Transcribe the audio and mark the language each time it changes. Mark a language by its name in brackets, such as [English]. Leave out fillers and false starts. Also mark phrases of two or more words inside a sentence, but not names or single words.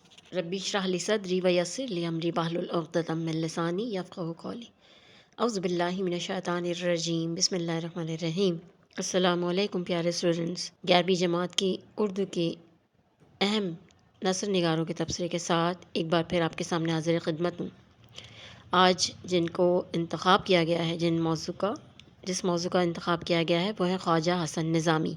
[Arabic] رب اشرح لي صدري ويسر لي أمري واحلل عقدة من لساني يفقهوا قولي. أعوذ بالله من الشيطان الرجيم۔ بسم الله الرحمن الرحيم. السلام عليكم [Urdu] پیارے اسٹوڈنٹس. 11ویں جماعت کی اردو کے اہم نثر نگاروں کے تبصرے کے ساتھ ایک بار پھر آپ کے سامنے حاضر خدمت ہوں. آج جن کو انتخاب کیا گیا ہے، جس موضوع کا انتخاب کیا گیا ہے وہ ہے خواجہ حسن نظامی.